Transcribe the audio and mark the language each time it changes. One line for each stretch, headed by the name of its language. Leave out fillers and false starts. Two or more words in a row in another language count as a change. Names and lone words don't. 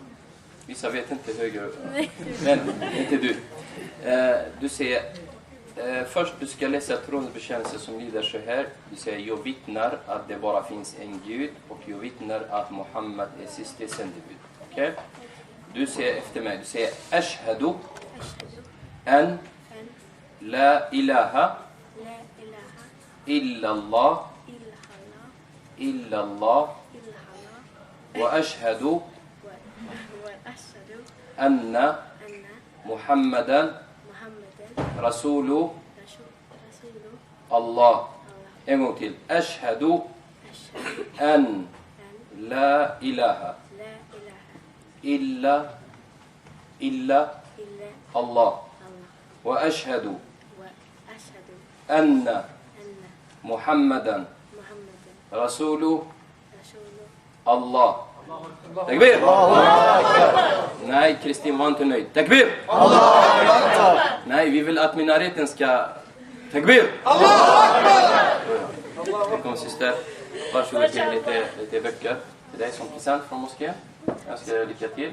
Swedish: Vissa vet inte höger, men inte du. Du säger, först du ska läsa trosbekännelse som lyder så här. Du säger, jag vittnar att det bara finns en Gud och jag vittnar att Muhammed är siste sändebud. Okej? Du säger efter mig, du säger,
Arabic: أشهد أن لا إله إلا الله وأشهد أن محمدا رسول الله.
Swedish: En gång till.
Arabic: أشهد أن لا إله إلا الله وأشهد أن محمدا رسول الله.
Swedish: Takbir! Nej, Kristin var inte nöjd. Takbir! Nej, vi vill att minareten ska... Takbir! Välkommen syster. Varsågod till lite böcker till dig som present från moskén. Jag ska lycka till.